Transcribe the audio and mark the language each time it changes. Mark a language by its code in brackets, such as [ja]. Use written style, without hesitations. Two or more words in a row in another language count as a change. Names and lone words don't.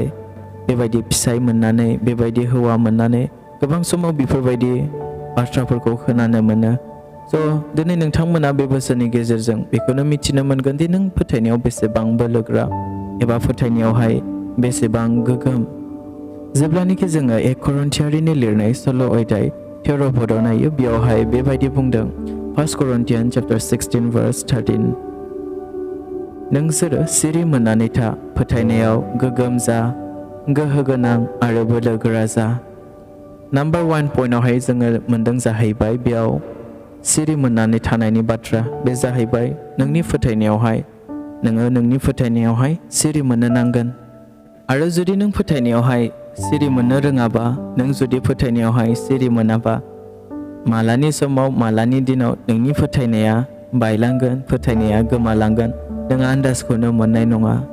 [brx] बेबायदि फिसाय मोननानै बेबायदि हौवा मोननानै गोबां समाव बेफोरबायदि बाथ्राफोरखौ खोनानो मोनो दिनै नोंथांमोना बे बोसोरनि गेजेरजों बेखौनो मिथिनो मोनगोन दि नों फोथायनायाव बेसेबां बोलोग्रा एबा फोथायनायावहाय बेसेबां गोगोम जेब्लानोखि जोङो 1 करिन्थियारिनि लिरनाय 16 अध्याय 13 पदआव नायो बेयावहाय बेबायदि बुंदों [en] 1 Corinthians chapter 16 verse 13 [brx] नोंसोरो सिरि मोननानै था फोथायनायाव गोगोम जा गोहो गोनां आरो बोलोगोरा जा नाम्बार 1 पइन्टआवहाय जोङो मोनदों जाहैबाय बेयाव सिरि मोननानै थानायनि बाथ्रा बे जाहैबाय नोंनि फोथायनायावहाय नोङो नोंनि फोथायनायावहाय सिरि मोननो नांगोन आरो जुदि नों फोथायनायावहाय सिरि मोननो रोङाबा नों जुदि फोथायनायावहाय सिरि मोनाबा मालानि समाव मालानि दिनाव नोंनि फोथायनाया बायलांगोन फोथायनाया गोमालांगोन नों आन्दाजखौनो मोननाय नङा